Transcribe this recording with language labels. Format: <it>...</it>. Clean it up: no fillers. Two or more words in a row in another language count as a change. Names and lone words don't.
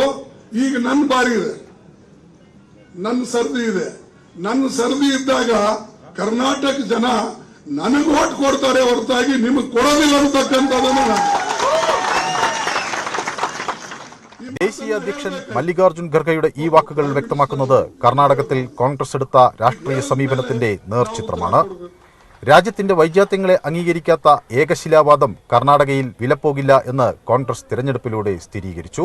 <kn>ಈಗ ನನ್ನ ಬಾರಿ ಇದೆ, ನನ್ನ ಸರದಿ ಇದೆ. ನನ್ನ ಸರದಿ ಇದ್ದಾಗ ಕರ್ನಾಟಕ ಜನ ನನಗೆ ವೋಟ್ ಕೊಡ್ತಾರೆ ಹೊರತಾಗಿ ನಿಮಗೆ ಕೊಡೋದಿಲ್ಲ ಅಂತಕ್ಕಂಥದ್ದನ್ನು</kn> <ml>ദേശീയ അധ്യക്ഷൻ മല്ലികാർജ്ജുൻ ഖർഗെയുടെ ഈ വാക്കുകൾ വ്യക്തമാക്കുന്നത് കർണാടകത്തിൽ കോൺഗ്രസ് എടുത്ത രാഷ്ട്രീയ സമീപനത്തിന്റെ നേർചിത്രമാണ്. രാജ്യത്തിന്റെ വൈജാത്യങ്ങളെ അംഗീകരിക്കാത്ത ഏകശിലാവാദം കർണാടകയിൽ വിലപ്പോകില്ല എന്ന് കോൺഗ്രസ് തിരഞ്ഞെടുപ്പിലൂടെ സ്ഥിരീകരിച്ചു.</ml>